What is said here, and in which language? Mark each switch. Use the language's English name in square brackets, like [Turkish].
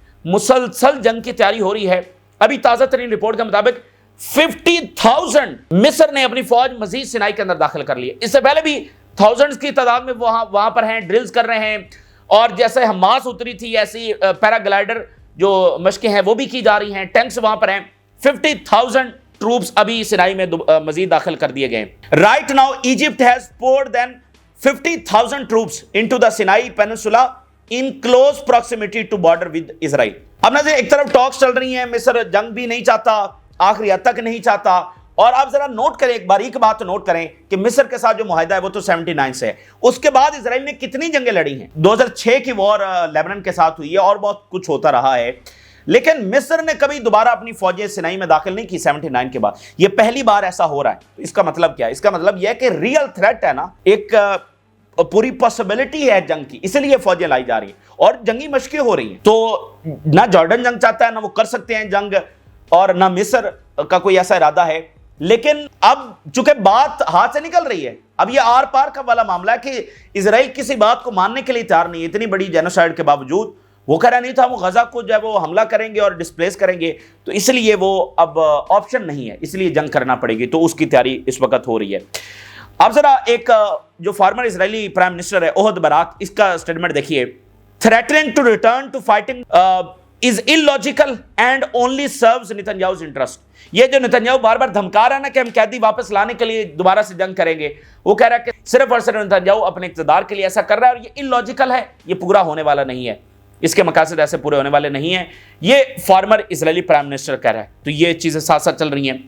[Urdu] مسلسل جنگ کی تیاری ہو رہی ہے. ابھی تازہ ترین رپورٹ کے مطابق 50,000 مصر نے اپنی فوج مزید سینائی کے اندر داخل کر لی ہے. اس سے پہلے بھی تھاؤزنڈز کی تعداد میں وہاں پر ہیں, ڈرلز کر رہے ہیں, اور جیسے حماس اتری تھی ایسی پیراگلائڈر جو مشقیں ہیں وہ بھی کی جا رہی ہیں, ٹینکس وہاں پر ہیں. 50,000 ٹروپس ابھی سینائی میں مزید داخل کر دیے گئے. [English] Right now Egypt has poured then 50,000 troops into the Sinai Peninsula in close proximity to border with Israel. [Urdu] اب نظر ایک طرف ٹاکس چل رہی ہیں, مصر جنگ بھی نہیں چاہتا, آخری حد تک نہیں چاہتا, اور آپ ذرا نوٹ کریں, ایک باریک بات نوٹ کریں کہ مصر کے ساتھ جو معاہدہ ہے وہ تو 79 سے ہے. اس کے بعد اسرائیل نے کتنی جنگیں لڑی ہیں. 2006 کی وار لیبنان کے ساتھ ہوئی ہے, اور بہت کچھ ہوتا رہا ہے, لیکن مصر نے کبھی دوبارہ اپنی فوجیں سینائی میں داخل نہیں کی 79 کے بعد. یہ پہلی بار ایسا ہو رہا ہے. تو اس کا مطلب کیا ہے؟ اس کا مطلب یہ ہے کہ ریئل تھریٹ ہے نا, ایک پوری پاسبلٹی ہے جنگ کی, اس لیے فوجیں لائی جا رہی ہیں اور جنگی مشقیں ہو رہی ہیں. تو نہ جارڈن جنگ چاہتا ہے, نہ وہ کر سکتے ہیں جنگ, اور نہ مصر کا کوئی ایسا ارادہ ہے. لیکن اب چونکہ بات ہاتھ سے نکل رہی ہے, اب یہ آر پار کا والا معاملہ ہے کہ اسرائیل کسی بات کو ماننے کے لیے تیار نہیں ہے. اتنی بڑی جینوسائیڈ کے باوجود وہ کہہ رہا نہیں تھا وہ غزہ کو جو ہے وہ حملہ کریں گے اور ڈسپلیس کریں گے, تو اس لیے وہ اب آپشن نہیں ہے, اس لیے جنگ کرنا پڑے گی. تو اس کی تیاری اس وقت ہو رہی ہے. اب ذرا ایک جو فارمر اسرائیلی پرائم منسٹر ہے احد براک, اس کا سٹیٹمنٹ دیکھیے. [English] Threatening to return to fighting is illogical and only serves Netanyahu's interest. [Urdu] یہ جو نتنیاہو بار بار دھمکا رہا ہے نا کہ ہم قیدی واپس لانے کے لیے دوبارہ سے جنگ کریں گے, وہ کہہ رہا ہے کہ صرف اور صرف نتنیاہو اپنے اقتدار کے لیے ایسا کر رہا ہے, اور یہ illogical ہے, یہ پورا ہونے والا نہیں ہے, اس کے مقاصد ایسے پورے ہونے والے نہیں ہیں. یہ فارمر اسرائیلی پرائم منسٹر کہہ رہا ہے. تو یہ چیزیں ساتھ ساتھ چل رہی ہیں.